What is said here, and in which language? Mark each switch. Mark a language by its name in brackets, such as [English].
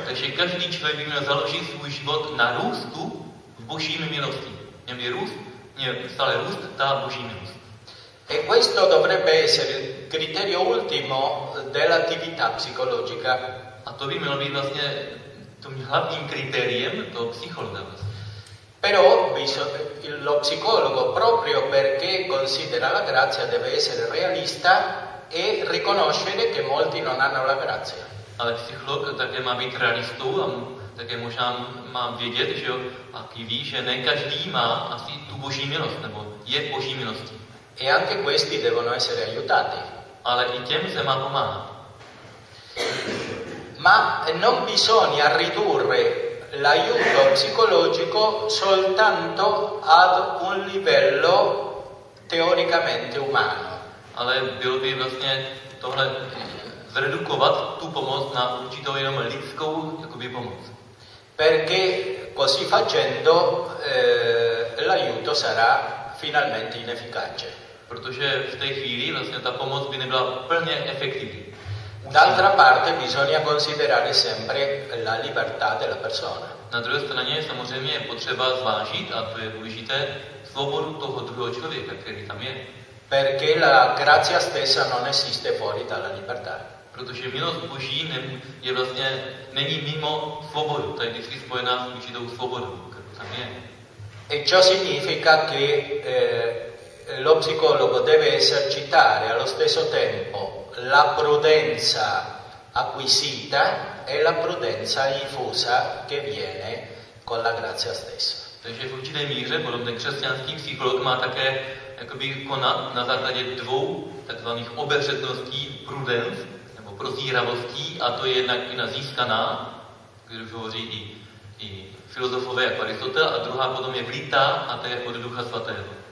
[Czech] Takže každý člověk by měl založit svůj život na růstu v Boží milosti. Měl by růst, měl stále růst ta Boží milost. [Italian] E questo dovrebbe essere il criterio ultimo dell'attività psicologica. [Czech] A to by mělo být vlastně tím hlavním kritériem toho psychologa. [Italian] Però lo psicologo, proprio perché considera la grazia, deve essere realista e riconoscere che molti non hanno la grazia. [Czech] Ale psycholog také má být realistou a také možná má vědět, že jo, a ký ví, že ne každý má asi tu Boží milost, nebo je v Boží milosti. [Italian] E anche questi devono essere aiutati. [Czech] Ale i těm se má pomáhat. [Italian] Ma non bisogna ridurre l'aiuto psicologico soltanto ad un livello teoricamente umano. [Czech] Ale bylo by vlastně tohle zredukovat tu pomoc na určitou jenom lidskou jakoby pomoc. [Italian] Perché così facendo l'aiuto sarà finalmente inefficace. [Czech] Protože v té chvíli vlastně ta pomoc by nebyla plně efektivní. [Italian] D'altra parte bisogna considerare sempre la libertà della persona. [Czech] Na druhé straně samozřejmě je potřeba zvážit, a to je důležité, svobodu toho druhého člověka, který tam je. [Italian] Perché la grazia stessa non esiste fuori dalla libertà. [Czech] Protože milost Boží je vlastně, není mimo svobodu, to je vždycky spojená s určitou svobodou, kterou tam je. [Italian] E ciò significa che lo psicologo deve esercitare allo stesso tempo la prudenza acquisita e la prudenza infusa che viene con la grazia stessa. [Czech] Takže v určité míře podobně křesťanský psycholog má také jakoby konat na základě dvou takzvaných obezřetností, prudence nebo prozíravostí, a to je jednak i na získaná, když hovoří i filozofové jako Aristotel, a druhá potom je vlita, a to je od Ducha Svatého.